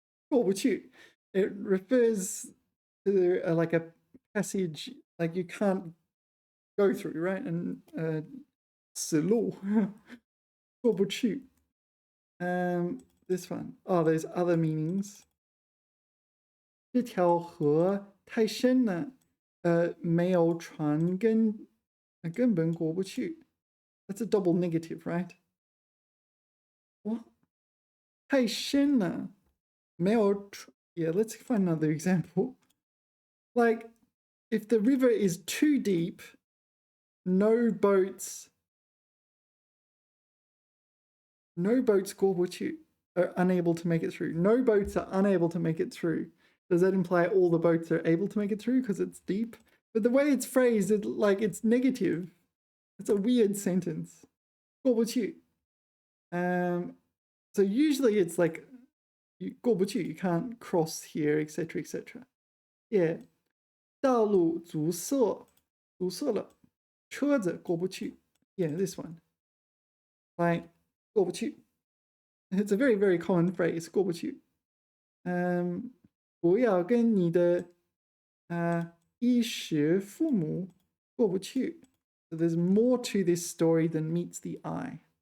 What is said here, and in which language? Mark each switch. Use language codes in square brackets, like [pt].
[zh] 过不去. [en] It refers to like a passage like you can't go through, right? And 死路.过不去.This one. Oh, there's other meanings. [zh] 这条河太深了，没有船根本过不去. [en] That's a double negative, right? What? [zh] 太深了，没有 [en] Yeah, let's find another example. Like, if the river is too deep, no boats 过不去 are unable to make it through. No boats are unable to make it through. Does that imply all the boats are able to make it through because it's deep? But the way it's phrased, it's negative. It's a weird sentence. 过不去. So usually it's like 过不去, you can't cross here, etc., etc. Yeah. [zh] 道路阻塞了，车子过不去. [en] Yeah, this one. Like 过不去. It's a very, very common phrase. 过不去. [zh] 不要跟你的衣食父母过不去. [en] So there's more to this story than meets the eye.